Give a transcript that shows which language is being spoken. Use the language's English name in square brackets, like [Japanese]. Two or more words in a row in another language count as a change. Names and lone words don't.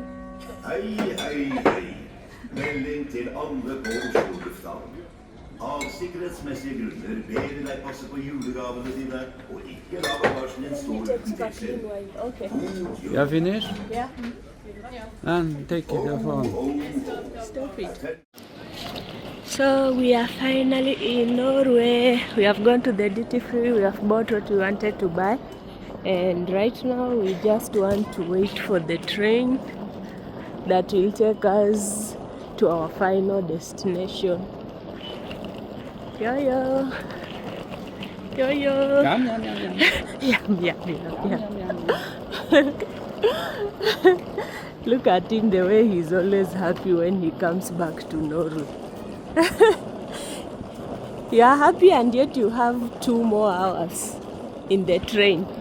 [Norwegian] Hei, hei, hei. Melding til alle på Oslo lufthavn. Av sikkerhetsmessige grunner ber vi deg passe på julegavene dine, og ikke la bagasjen din stå uten Extra deksel. [English] clean wine. Okay. You are finished? Yeah. And take the phone. Stop it. So we are finally in Norway. We have gone to the duty free. We have bought what we wanted to buy. And right now we just want to wait for the train that will take us to our final destination. Yo-yo. Yo-yo. Yum, yum, yum, yum. Yum, yum, yum, yum. Look at him, the way he's always happy when he comes back to Norway. You are happy and yet you have 2 more hours in the train.